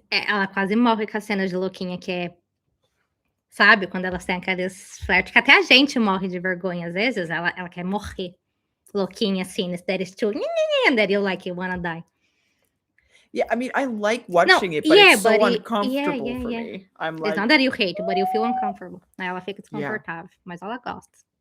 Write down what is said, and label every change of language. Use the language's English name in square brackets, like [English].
[Portuguese] Ela quase morre com as cenas de Loquinha, que é... Sabe? Quando elas têm aqueles flertes, que até a gente morre de vergonha às vezes. Ela quer morrer. [English] Loquinha, assim, that is true. And that you like, you wanna die. Yeah, I mean, I like watching it, but it's so uncomfortable for me. I'm like... It's not that you hate, but you feel uncomfortable. [Portuguese] Ela fica desconfortável, mas ela gosta.